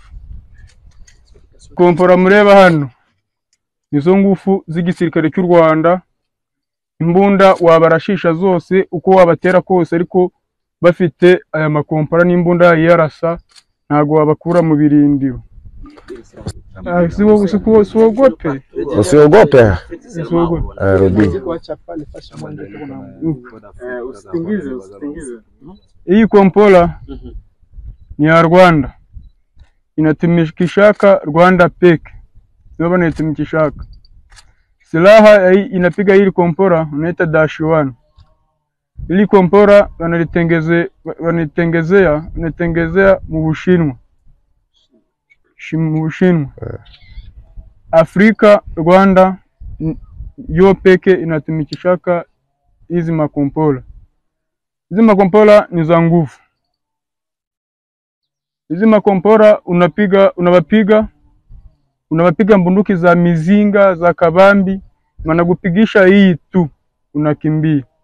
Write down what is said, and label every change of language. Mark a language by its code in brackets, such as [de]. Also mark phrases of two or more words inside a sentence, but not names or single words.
[rw] Kompora mureba hano nizo ngufu z'igisirikare cy'u Rwanda. Imbunda wabarashisha zose uko wabatera kose, ariko bafite aya makompora n'imbunda yarasa ntago wabakura mu birindiro. [sw] Usiogope. Hii kompora ni ya Rwanda, inatumikishaka Rwanda peke, ndio wanatumikishaka. Silaha inapiga hili kompora unaita -1. Hili kompora wanatengezea mu Bushinwa. Afrika, Rwanda yo peke inatumikishaka hizi makompora. Hizi makompora ni za nguvu. Hizi makompora unawapiga mbunduki za mizinga, za kabambi, wanakupigisha hii tu unakimbia.